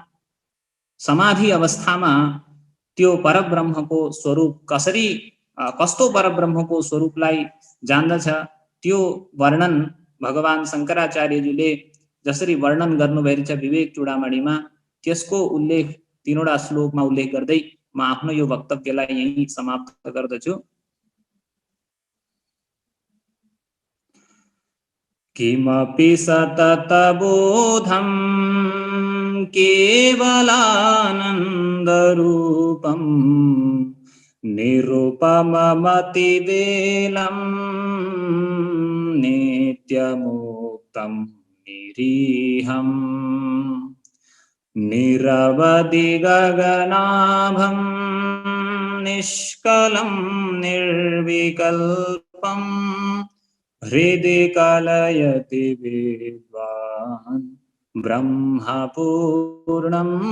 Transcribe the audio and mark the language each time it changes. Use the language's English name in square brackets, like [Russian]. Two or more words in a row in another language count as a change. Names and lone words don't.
[Nepali] समाधि अवस्थामा त्यो परब्रह्मको स्वरूप कस्तो परब्रह्मको स्वरूपलाई जान्दछ त्यो वर्णन भगवान शङ्कराचार्यजीले जसरी वर्णन गर्नुभएको छ विवेक चूडामणिमा, त्यसको उल्लेख 3वटा श्लोकमा उल्लेख गर्दै म आफ्नो यो वक्तव्यलाई यही समाप्त गर्दछु। [Sanskrit] किमपि सततबोधं केवलानन्दरूपम् निरुपममतिवेलम् नित्यमुक्तं निरीहम् निरवधि गगनाभं निष्कलं निर्विकल्पं हृदि कलयति विद्वान् ब्रह्मपूर्णं